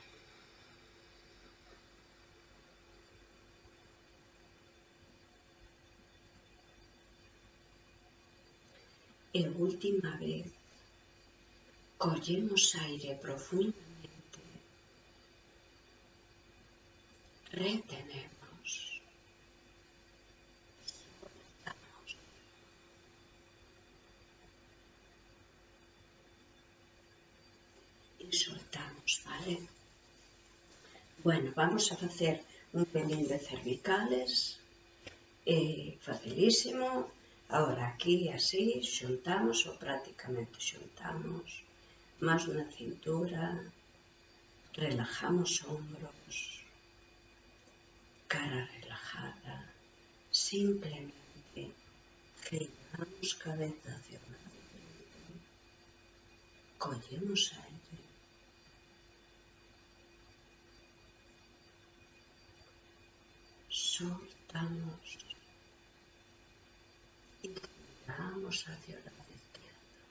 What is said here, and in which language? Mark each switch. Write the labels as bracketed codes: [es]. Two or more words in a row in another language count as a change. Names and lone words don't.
[gl] E última vez, collemos aire profundamente, retenemos, soltamos y soltamos, ¿vale? Bueno, vamos a facer un pelín de cervicales, facilísimo. Ahora aquí así xuntamos ou prácticamente xuntamos, [es] más na cintura, relajamos hombros, cara relajada, simplemente giramos cabeza hacia un lado, [gl] collemos aire, [es] soltamos y giramos hacia el lado izquierdo.